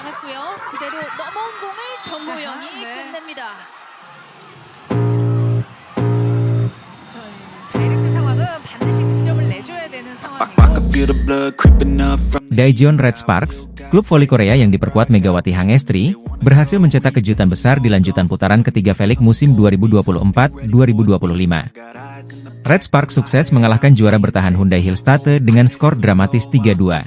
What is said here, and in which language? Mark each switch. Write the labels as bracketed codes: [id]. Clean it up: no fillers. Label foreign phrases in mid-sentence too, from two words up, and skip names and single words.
[ko] 있고요. 그대로 넘어온 공을 정우영이 네. 끝냅니다. 다이렉트 상황은 반드시 득점을 내줘야 되는 상황이고. [id] Daejeon Red Sparks, klub voli Korea yang diperkuat Megawati Hangestri, berhasil mencetak kejutan besar di lanjutan putaran ketiga V-League musim 2024-2025. Red Sparks sukses mengalahkan juara bertahan Hyundai Hillstatte dengan skor dramatis 3-2.